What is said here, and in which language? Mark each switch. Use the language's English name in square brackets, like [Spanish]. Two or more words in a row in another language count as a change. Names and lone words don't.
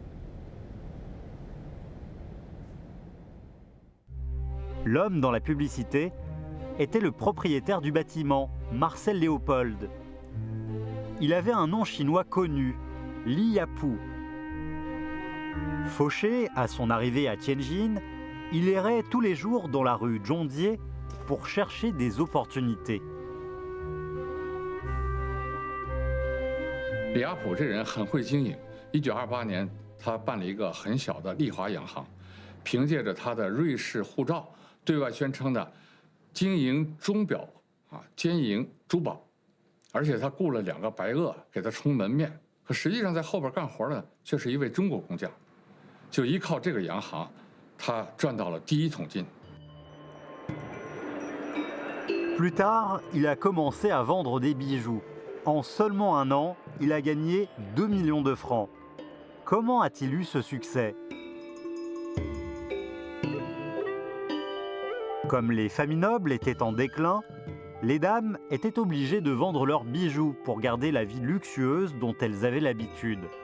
[French] L'homme dans la publicité était le propriétaire du bâtiment, Marcel Léopold. Il avait un nom chinois connu, Li Yapu. Fauché à son arrivée à Tianjin, il errait tous les jours dans la rue Zhongjie pour chercher des opportunités. [Chinese] 李亚普这人很会经营。1928年，他办了一个很小的丽华洋行，凭借着他的瑞士护照，对外宣称的经营钟表兼营珠宝，而且他雇了2个白鳄给他充门面，可实际上在后边干活的却是一位中国工匠。就依靠这个洋行，他赚到了第1桶金。 [French] Plus tard, il a commencé à vendre des bijoux. En seulement 1 an, il a gagné 2 millions de francs. Comment a-t-il eu ce succès ? Comme les familles nobles étaient en déclin, les dames étaient obligées de vendre leurs bijoux pour garder la vie luxueuse dont elles avaient l'habitude.